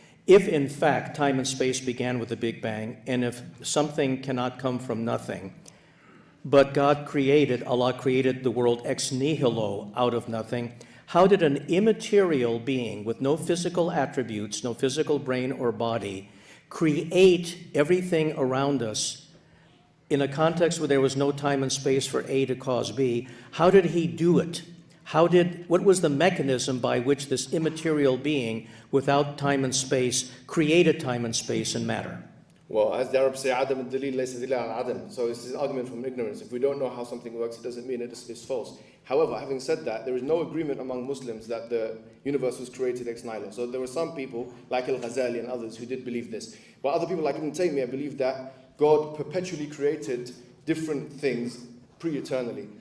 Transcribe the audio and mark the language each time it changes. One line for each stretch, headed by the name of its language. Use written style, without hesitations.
English: If, in fact, time and space began with the Big Bang, and if something cannot come from nothing, but God created, Allah created the world ex nihilo, out of nothing, how did an immaterial being with no physical attributes, no physical brain or body, create everything around us in a context where there was no time and space for A to cause B? How did he do it? What was the mechanism by which this immaterial being, without time and space, created time and space and matter? Well, as the Arabs say,
Arabic: عدم الدليل ليس دليل على العدم.
English: So it's an argument from ignorance. If we don't know how something works, it doesn't mean it's false. However, having said that, there is no agreement among Muslims that the universe was created ex nihilo. So there were some people, like Al-Ghazali and others, who did believe this. But other people, like Ibn Taymiyyah, believe that God perpetually created different things pre-eternally.